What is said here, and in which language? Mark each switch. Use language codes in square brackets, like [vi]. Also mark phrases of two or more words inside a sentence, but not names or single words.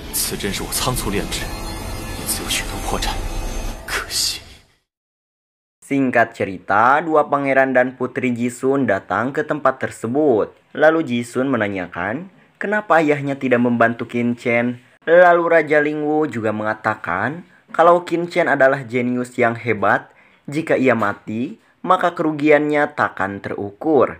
[zh] 次真是我仓促炼制，因此有许多破绽，可惜。 [id] Singkat cerita, dua pangeran dan putri Jisun datang ke tempat tersebut. Lalu Jisun menanyakan, kenapa ayahnya tidak membantu Qinchen. Lalu Raja Lingwu juga mengatakan, kalau Qinchen adalah jenius yang hebat, jika ia mati, maka kerugiannya takkan terukur.